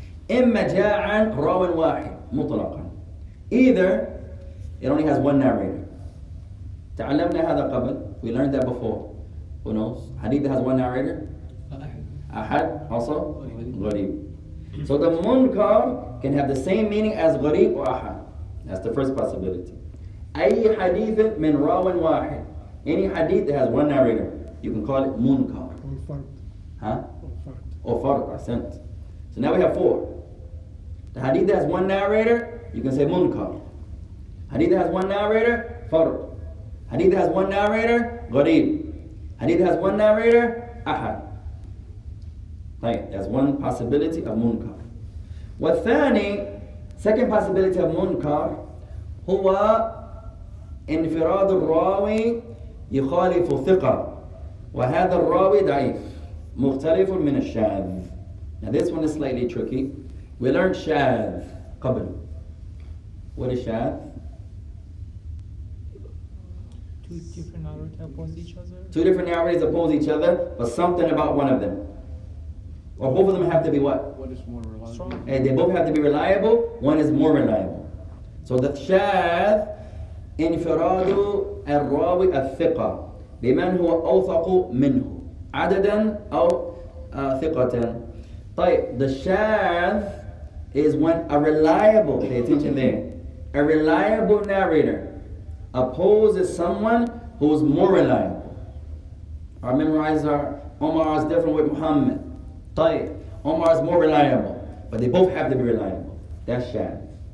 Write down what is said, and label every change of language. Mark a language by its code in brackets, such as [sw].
[ar] إما جاء عن راو واحد مطلقا. [en] Either it only has one narrator. [ar] تعلمنا هذا قبل. [en] We learned that before. Who knows? Hadith that has one narrator. Ahad, also gharib. So the munkar can have the same meaning as gharib or ahad. That's the first possibility. أي حديث من راو واحد. Any hadith that has one narrator, you can call it munkar. Or fard. Huh? Or fard. Or fard, ahsant. So now we have 4. The hadith that has one narrator, you can say munkar. Hadith that has one narrator, fard. Hadith has one narrator, gharib. Hadith has one narrator, ahad. Right, that's one possibility of munkar. [ar] والثاني, [en] second possibility of munkar, [ar] هو انفراد الراوي يخالف ثقة وهذا الراوي ضعيف مختلف من الشاذ. [en] Now this one is slightly tricky. We learned [ar] شاذ قبل. [en] What is شاذ? Two different narrators oppose each other. Two different narrators oppose each other, but something about one of them. Or both of them have to be what? What is more reliable? Strong. And they both have to be reliable. One is more reliable. [ar] So the شاذ انفراد الراوي الثقة بمن هو أوثق منه عددا أو ثقة. [en] طيب, the shadh is when a reliable, pay attention there, a reliable narrator opposes someone who's more reliable. Our memorizer, Omar is different with Muhammad. طيب, Omar is more reliable, but they both have to be reliable. That's shadh.